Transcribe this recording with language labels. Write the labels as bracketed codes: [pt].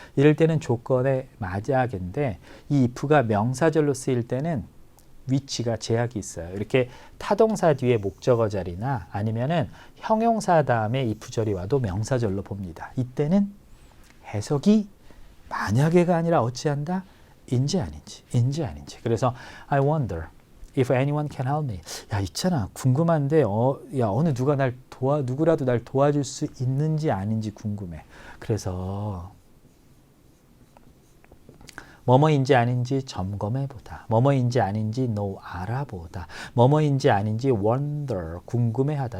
[ko] 이럴 때는 조건의 맞약인데 이 if가 명사절로 쓰일 때는 위치가 제약이 있어요. 이렇게 타동사 뒤에 목적어 자리나 아니면은 형용사 다음에 if절이 와도 명사절로 봅니다. 이때는 해석이 만약에가 아니라 어찌한다? 인지 아닌지. [en] 그래서 I wonder if anyone can help me. [ko] 야, 있잖아. 궁금한데 어느 누구라도 날 도와줄 수 있는지 아닌지 궁금해. 그래서 뭐뭐인지 아닌지 점검해보다. 뭐뭐인지 아닌지 알아보다. 뭐뭐인지 아닌지 wonder, 궁금해하다.